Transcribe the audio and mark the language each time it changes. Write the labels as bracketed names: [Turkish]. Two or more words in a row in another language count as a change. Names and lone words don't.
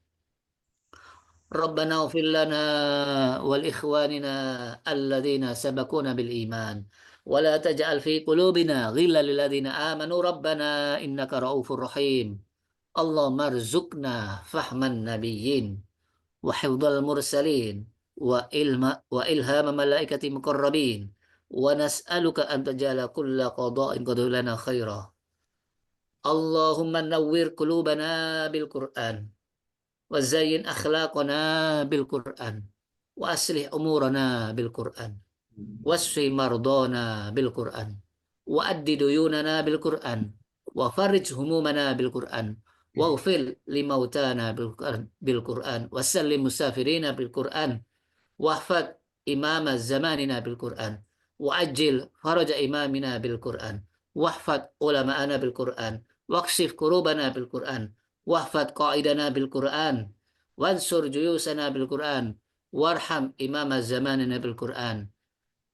[Arabic] ربنا اغفر لنا ولإخواننا الذين سبقونا بالإيمان ولا تجعل في قلوبنا غلا للذين آمنوا ربنا إنك رؤوف رحيم. اللهم ارزقنا فهم النبيين وحفظ المرسلين وإلهام الملائكة المقربين ونسألك أن تجعل كل قضاء قضاه لنا خيرا. اللهم نور قلوبنا بالقرآن وزين أخلاقنا بالقرآن وأصلح أمورنا بالقرآن واشف مرضانا بالقرآن واقض ديوننا بالقرآن وفرج همومنا بالقرآن واغفر لموتانا بالقرآن وسلم مسافرينا بالقرآن واحفظ إمام زماننا بالقرآن وعجل فرج إمامنا بالقرآن واحفظ علماءنا بالقرآن واكشف كروبنا بالقرآن واحفظ قائدنا بالقرآن وانصر جيوشنا بالقرآن وارحم إمام زماننا بالقرآن.